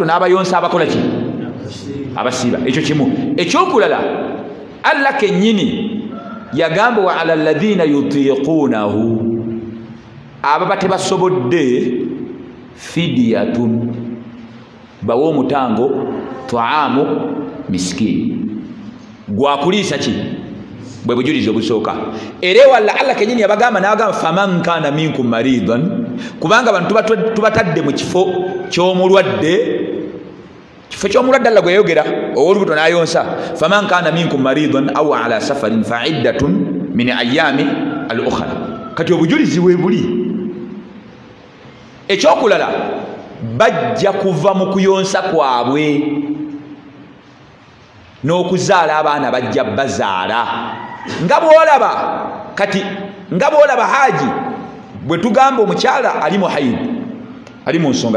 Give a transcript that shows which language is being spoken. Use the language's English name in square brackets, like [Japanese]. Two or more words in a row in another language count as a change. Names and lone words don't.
[Ganda] n'abayonsa abakola ki abasiiba ekyo kimu ekyokulala Allah kennyini yagamba [Arabic] وعلى الذين يطيقونه [Ganda] ababa tebasobodde fidiyatun bawe omutango taamu miskini gwakuliisa ki bwe bujulizi obusooka era walla Allah kenyini yabagamba n'abagamba [Arabic] فمن كان منكم مريضا [Ganda] kubanga abantu tubatadde mu kifo ky'omulwadde Allah gwe yayogera ow'olubuto n'ayonsa [Arabic] فمن كان منكم مريضا أو على سفر فعدة من أيام أخر [Ganda] kati obujulizi bwe buli ekyokulala bajja kuva mu kuyonsa kwabwe n'okuzaala abaana bajja bazaala nga bw'olaba kati nga bwolaba haji bwe tugamba omukyala ali mu haidi ali mu nsonga